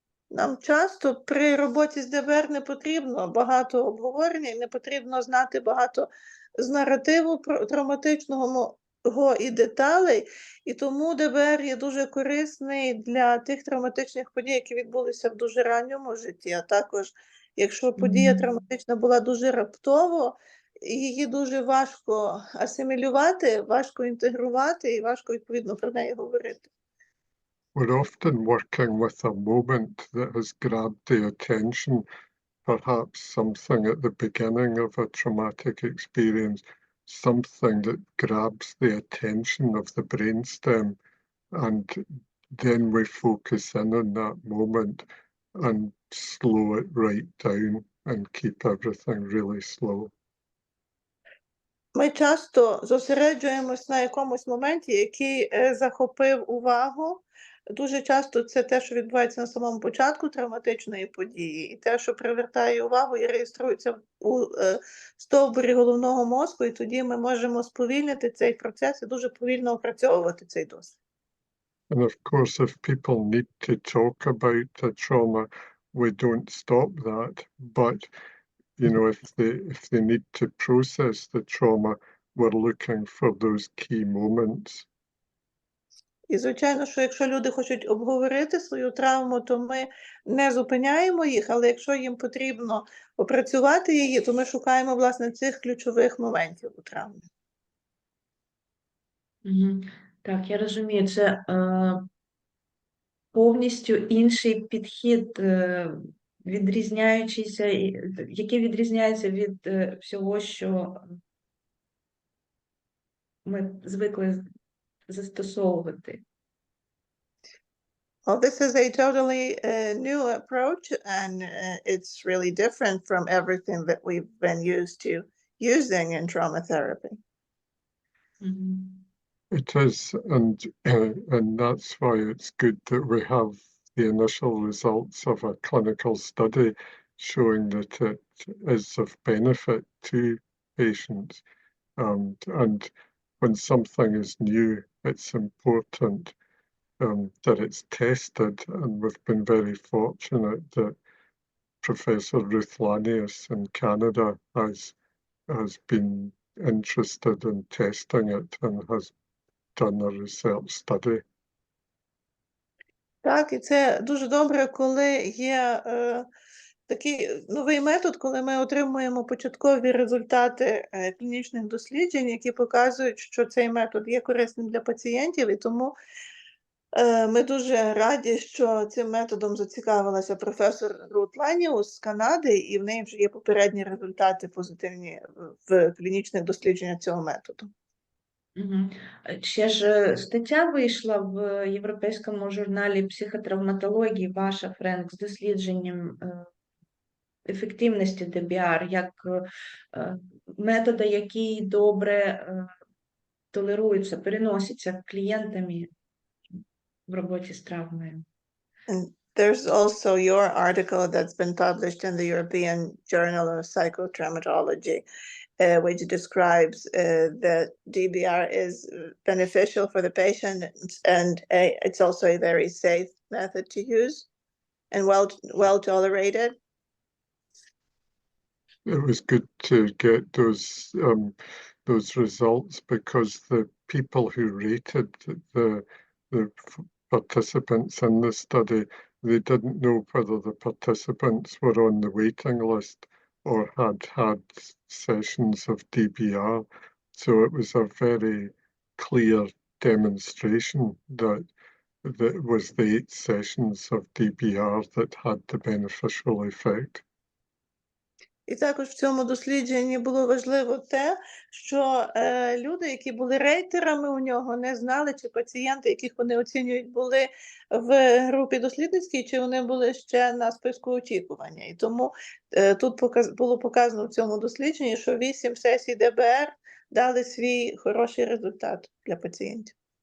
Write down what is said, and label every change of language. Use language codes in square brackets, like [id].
[uk] Нам часто при роботі з ДБР не потрібно багато обговорення, і не потрібно знати багато з наративу травматичного і деталей, і тому ДБР є дуже корисний для тих травматичних подій, які відбулися в дуже ранньому житті, а також, якщо подія травматична була дуже раптово, її дуже важко асимілювати, важко інтегрувати і важко, відповідно, про неї говорити. [en] We're often working with a moment that has grabbed the attention, perhaps something at the beginning of a traumatic experience, something that grabs the attention of the brainstem, and then we focus in on that moment and slow it right down and keep everything really slow. [uk] Ми часто зосереджуємось на якомусь моменті, який захопив увагу. Дуже часто це те, що відбувається на самому початку травматичної події, і те, що привертає увагу і реєструється у стовбурі головного мозку, і тоді ми можемо сповільнити цей процес і дуже повільно опрацьовувати цей досвід. [en] And of course, if people need to talk about the trauma, we don't stop that. But, you know, if they need to process the trauma, we're looking for those key moments. [uk] І, звичайно, що якщо люди хочуть обговорити свою травму, то ми не зупиняємо їх, але якщо їм потрібно опрацювати її, то ми шукаємо, власне, цих ключових моментів у травмі. Так, я розумію, це повністю інший підхід, відрізняючийся, який відрізняється від всього, що ми звикли застосовувати. [en] Well, this is a totally new approach, and it's really different from everything that we've been used to using in trauma therapy. It is, and that's why it's good that we have the initial results of a clinical study showing that it is of benefit to patients. And when something is new, it's important that it's tested, and we've been very fortunate that Professor Ruth Lanius in Canada has been interested in testing it and has done a research study. [uk] Так, і це дуже добре, коли є такий новий метод, коли ми отримуємо початкові результати клінічних досліджень, які показують, що цей метод є корисним для пацієнтів, і тому ми дуже раді, що цим методом зацікавилася професор Рут Ланіус з Канади, і в неї вже є попередні результати позитивні в клінічних дослідженнях цього методу. Ще ж стаття вийшла в Європейському журналі психотравматології, ваша, Френк, з дослідженням ефективності ДБР, як метода, який добре толерується, переноситься клієнтами в роботі з травмою. [en] And there's also your article that's been published in the European Journal of Psychotraumatology, which describes that DBR is beneficial for the patient, and it's also a very safe method to use and well tolerated. It was good to get those results, because the people who rated the participants in the study, they didn't know whether the participants were on the waiting list or had had sessions of DBR. So it was a very clear demonstration that it was the 8 sessions of DBR that had the beneficial effect. [uk] І також в цьому дослідженні було важливо те, що люди, які були рейтерами у нього, не знали, чи пацієнти, яких вони оцінюють, були в групі дослідницькій, чи вони були ще на списку очікування. І тому тут було показано в цьому дослідженні, що 8 сесій ДБР дали свій хороший результат для пацієнтів.